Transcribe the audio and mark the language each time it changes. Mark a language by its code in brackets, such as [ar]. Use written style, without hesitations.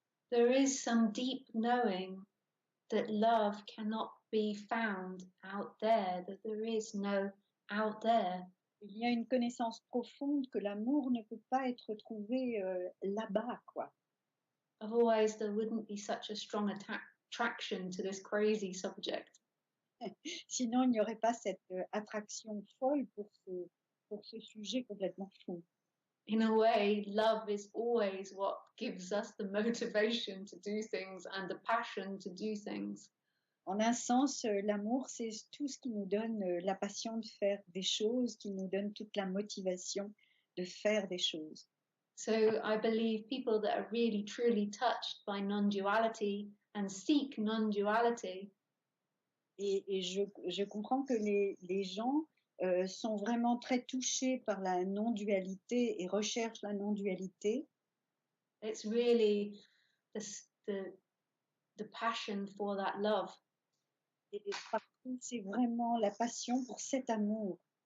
[en] There is some deep knowing that love cannot be found out there, that there is no out there. [fr] Il y a une connaissance profonde que l'amour ne peut pas être trouvé là-bas, quoi. [en] Otherwise, there wouldn't be such a strong attraction to this crazy subject. [fr] Sinon, il n'y aurait pas cette attraction folle pour ce sujet complètement fou. [en] In a way, love is always what gives us the motivation to do things and the passion to do things. [fr] En un sens, l'amour, c'est tout ce qui nous donne la passion de faire des choses, qui nous donne toute la motivation de faire des choses. [en] So I believe people that are really truly touched by non-duality and seek non-duality. [fr] Et je comprends que les gens sont vraiment très touchés par la non-dualité et recherchent la non-dualité. [en] It's really the passion for that love. [fr] Et partout, c'est vraiment la passion pour cet amour.